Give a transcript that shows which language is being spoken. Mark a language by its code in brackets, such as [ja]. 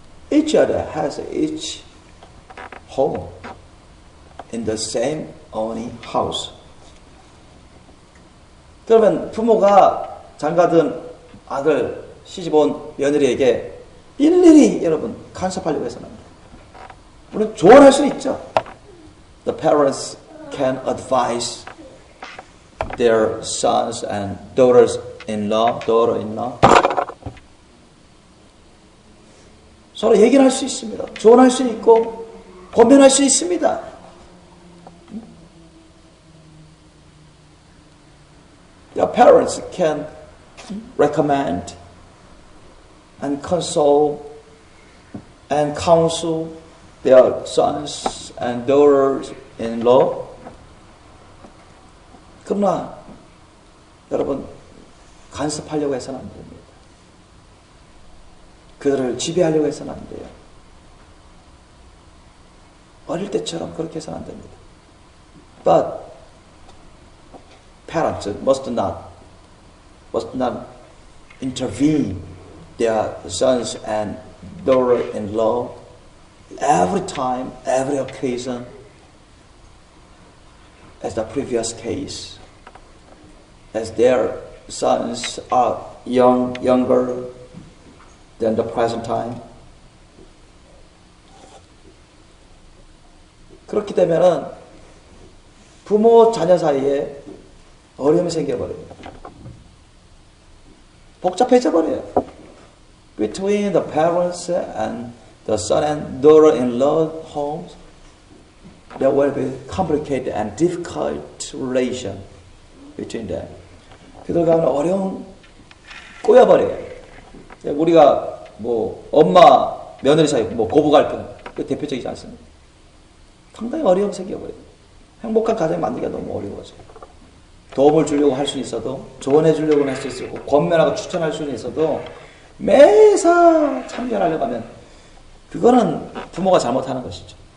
[en] Each other has each home in the same only house. [ko] 그러면 부모가 장가든 아들, 시집온 며느리에게 일일이 여러분 간섭하려고 해서는 합니다. 물론 조언할 수 있죠. [en] The parents can advise their sons and daughter-in-law. [ko] 서로 얘기를 할 수 있습니다. 조언할 수 있고 권면할 수 있습니다. [en] Your parents can recommend and console and counsel their sons and daughters-in-law. [ko] 그러나 여러분 간섭하려고 해서는 안 됩니다. 그들을 지배하려고 해서는 안 돼요. 어릴 때처럼 그렇게 해서는 안 됩니다. [en] But parents must not intervene their sons and daughter-in-law every time, every occasion, as the previous case, as their sons are younger than the present time. [ko] 그렇게 되면은 부모 자녀 사이에 어려움이 생겨버립니다. 복잡해져 버려요. [en] Between the parents and the son and daughter-in-law homes, there will be complicated and difficult relation between them. [ko] 그들 간에 어려움 꼬여버려요. 우리가 뭐 엄마 며느리 사이 뭐 고부 갈등 그 대표적이지 않습니까? 상당히 어려움 생겨버려요. 행복한 가정 만들기가 너무 어려워져요. 도움을 주려고 할 수 있어도 조언해 주려고 할 수 있고 권면하고 추천할 수는 있어도 매사 참견하려고 하면 그거는 부모가 잘못하는 것이죠.